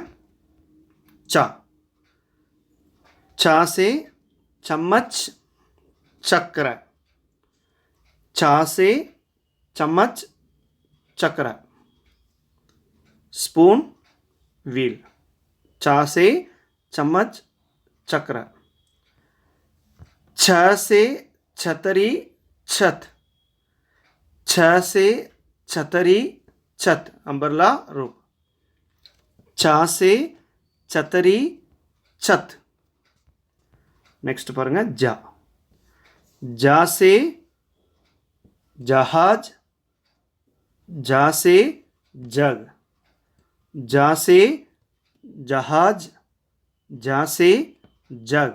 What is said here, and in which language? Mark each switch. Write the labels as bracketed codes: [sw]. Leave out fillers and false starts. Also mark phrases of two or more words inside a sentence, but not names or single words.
[hi] च, च से चम्मच चक्र, च से चम्मच चक्र. [en] spoon wheel, [hi] च से चम्मच चक्र. छ से छतरी छत, छ से छतरी छत [en] umbrella roof. [hi] छ से छतरी छत. नेक्स्ट पारेंगे जा, जा से जहाज, जा से जग, जा से जहाज, जा से जग.